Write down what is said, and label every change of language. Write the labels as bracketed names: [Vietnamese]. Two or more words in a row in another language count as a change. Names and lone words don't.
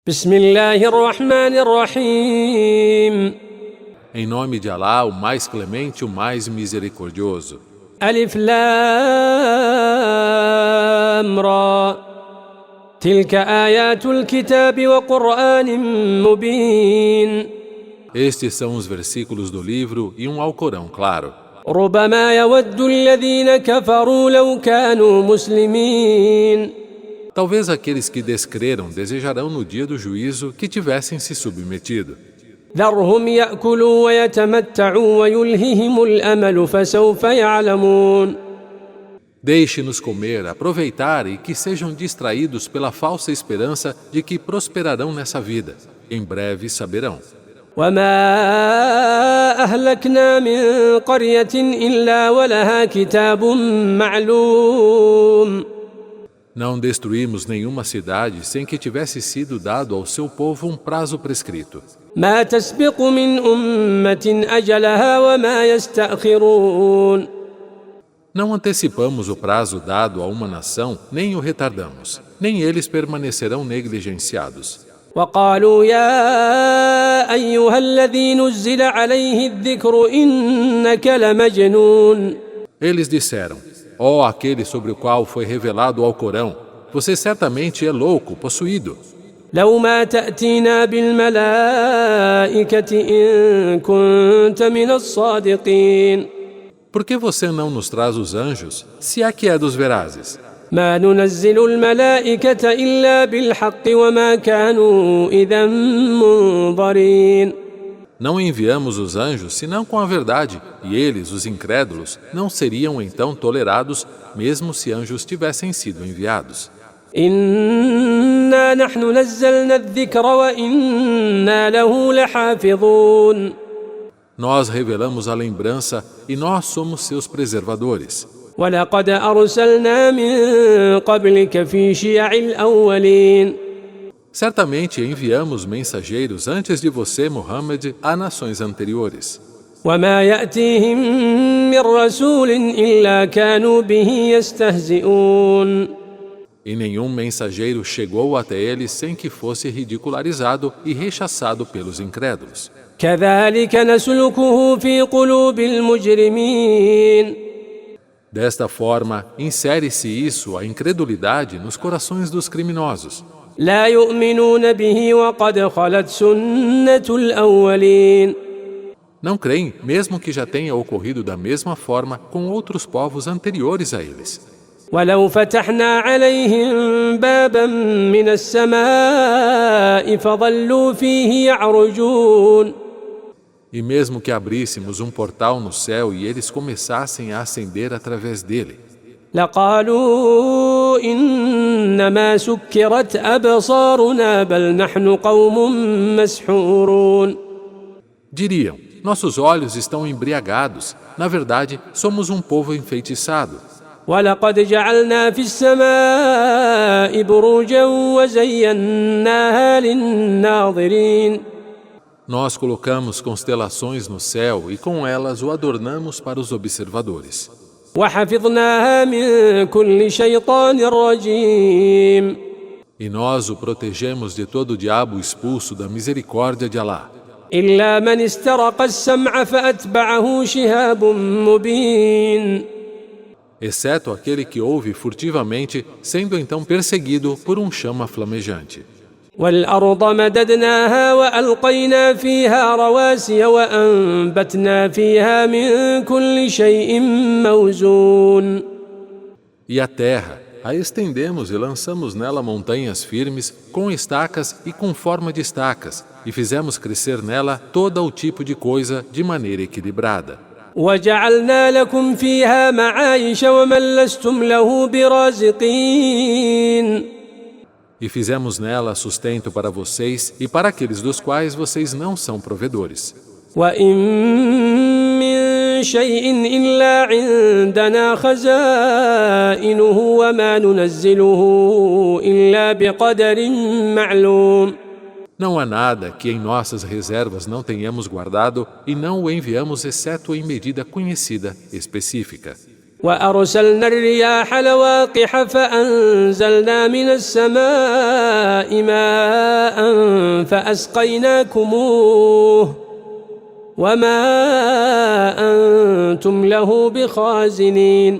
[Arabic] بسم الله الرحمن الرحيم [Portuguese] Em nome de Alá, o mais clemente, o mais misericordioso. [Arabic] ألف لام را تلك آيات الكتاب وقرآن مبين [Portuguese] Estes são os versículos do livro e um Alcorão claro. [Arabic] ربما يود الذين كفروا لو كانوا مسلمين [Portuguese] Talvez aqueles que descreram desejarão no dia do juízo que tivessem se submetido. [Arabic] ذرهم يأكلوا ويتمتعوا ويلههم الأمل فسوف يعلمون [Portuguese] Deixe-nos comer, aproveitar e que sejam distraídos pela falsa esperança de que prosperarão nessa vida. Em breve saberão. [Arabic] وما أهلكنا من قرية إلا ولها كتاب معلوم [Portuguese] Não destruímos nenhuma cidade sem que tivesse sido dado ao seu povo um prazo prescrito. [Arabic] ما تسبق من أمة أجلها وما يستأخرون [Portuguese] Não antecipamos o prazo dado a uma nação, nem o retardamos, nem eles permanecerão negligenciados. [Arabic] وقالوا يا أيها الذي نزل عليه الذكر إنك لمجنون [Portuguese] Eles disseram, ó aquele sobre o qual foi revelado o Alcorão, você certamente é louco, possuído. [Arabic] لو ما تأتينا بالملائكة إن كنت من الصادقين [Portuguese] Por que você não nos traz os anjos, se é que é dos verazes? [Arabic] ما ننزل الملائكة إلا بالحق وما كانوا إذا منظرين [Portuguese] Não enviamos os anjos senão com a verdade, e eles, os incrédulos, não seriam então tolerados, mesmo se anjos tivessem sido enviados. [Arabic] إنا نحن نزلنا الذكر وإنا له لحافظون [Portuguese] Nós revelamos a lembrança e nós somos seus preservadores. [Arabic] ولقد أرسلنا من قبلك في شيع الأولين [Portuguese] Certamente enviamos mensageiros antes de você, Muhammad, a nações anteriores. [Arabic] وما يأتيهم من رسول إلا كانوا به يستهزئون [Portuguese] E nenhum mensageiro chegou até eles sem que fosse ridicularizado e rechaçado pelos incrédulos. [Arabic] كذلك نسلكه في قلوب المجرمين [Portuguese] Desta forma, insere-se isso, a incredulidade, nos corações dos criminosos. [Arabic] لا يؤمنون به وقد خلت سنة الأولين [Portuguese] Não creem, mesmo que já tenha ocorrido da mesma forma com outros povos anteriores a eles. [Arabic] ولو فتحنا عليهم بابا من السماء فظلوا فيه يعرجون [Portuguese] E mesmo que abríssemos um portal no céu e eles começassem a ascender através dele, [Arabic] لقالوا إنما سكرت أبصارنا بل نحن قوم مسحورون [Portuguese] diriam, nossos olhos estão embriagados, na verdade, somos um povo enfeitiçado. [Arabic] ولقد جعلنا في السماء بروجا وزيناها للناظرين [Portuguese] Nós colocamos constelações no céu e com elas o adornamos para os observadores. [Arabic] وحفظناها من كل شيطان رجيم [Portuguese] E nós o protegemos de todo o diabo expulso da misericórdia de Alá. [Arabic] إلا من استرق السمع فأتبعه شهاب مبين [Portuguese] Exceto aquele que ouve furtivamente, sendo então perseguido por um chama flamejante. [Arabic] والأرض مددناها وألقينا فيها رواسي وأنبتنا فيها من كل شيء موزون [Portuguese] E a terra, a estendemos e lançamos nela montanhas firmes, com estacas e com forma de estacas, e fizemos crescer nela todo o tipo de coisa de maneira equilibrada. [Arabic] وجعلنا لكم فيها معايش ومن لستم له برازقين [Portuguese] E fizemos nela sustento para vocês e para aqueles dos quais vocês não são provedores. [Arabic] وإن من شيء إلا عندنا خزائنه وما ننزله إلا بقدر معلوم [Portuguese] Não há nada que em nossas reservas não tenhamos guardado e não o enviamos exceto em medida conhecida, específica. [Arabic] وأرسلنا الرياح لواقح فأنزلنا من السماء ماء فأسقيناكموه وما أنتم له بخازنين.